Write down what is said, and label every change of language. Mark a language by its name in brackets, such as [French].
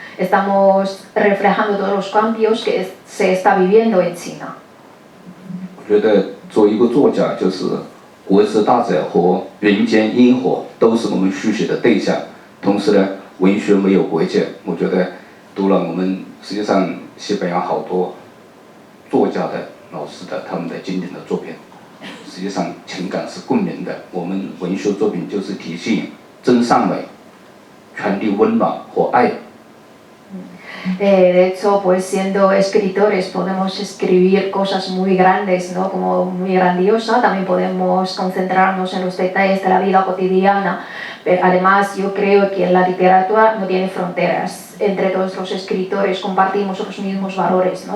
[Spanish] Estamos reflejando todos los cambios que se está viviendo en China. [Chinese] 我觉得作为一个作家，就是国之大者和人间烟火都是我们书写的对象。同时呢，文学没有国界。我觉得读了我们实际上西班牙好多作家的老师的他们的经典的作品，实际上情感是共鸣的。我们文学作品就是体现真善美，传递温暖和爱。 [Spanish] De hecho, pues siendo escritores podemos escribir cosas muy grandes, ¿no? Como muy grandiosa, también podemos concentrarnos en los detalles de la vida cotidiana, pero además yo creo que la literatura no tiene fronteras. Entre todos los escritores compartimos los mismos valores, ¿no?